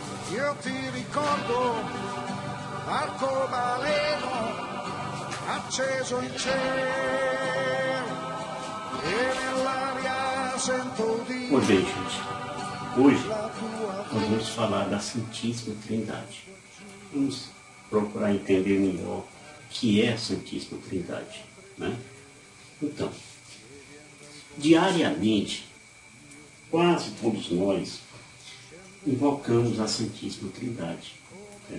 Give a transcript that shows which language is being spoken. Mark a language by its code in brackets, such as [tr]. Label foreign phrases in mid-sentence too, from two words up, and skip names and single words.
[it] Io ti ricordo arcobaleno acceso in cielo e nell'aria sento di [pt] Pois bem, gente, hoje nós vamos falar da Santíssima Trindade. Vamos procurar entender melhor o que é a Santíssima Trindade, né? Então, diariamente, quase todos nós invocamos a Santíssima Trindade, né?